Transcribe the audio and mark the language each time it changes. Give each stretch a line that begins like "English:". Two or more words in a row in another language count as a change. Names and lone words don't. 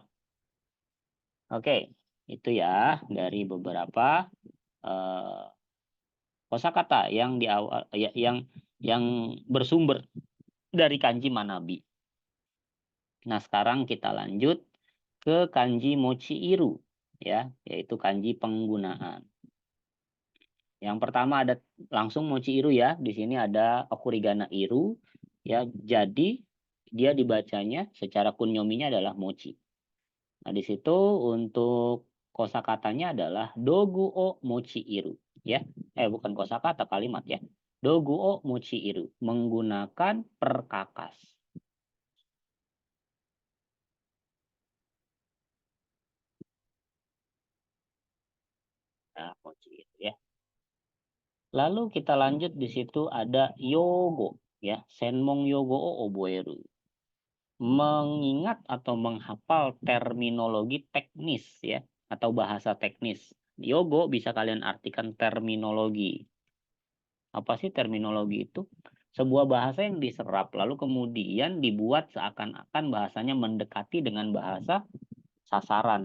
Indonesian: Oke, itu ya dari beberapa uh, kosakata yang di awal ya, yang bersumber dari kanji manabi. Nah, sekarang kita lanjut ke kanji mochi-iru ya, yaitu kanji penggunaan. Yang pertama ada langsung mochi-iru ya. Di sini ada okurigana iru ya. Jadi dia dibacanya secara kunyominya adalah mochi. Nah, di situ untuk kosakatanya adalah
Japanese: 道具を用いる
Indonesian: ya. Bukan kosakata, kalimat ya.
Japanese: 道具を用いる,
Indonesian: menggunakan perkakas. Nah, mochi-iru ya. Lalu kita lanjut di situ ada yogo ya,
Japanese: 専門用語を覚える.
Indonesian: Mengingat atau menghafal terminologi teknis ya atau bahasa teknis. Yogo bisa kalian artikan terminologi. Apa sih terminologi itu? Sebuah bahasa yang diserap lalu kemudian dibuat seakan-akan bahasanya mendekati dengan bahasa sasaran.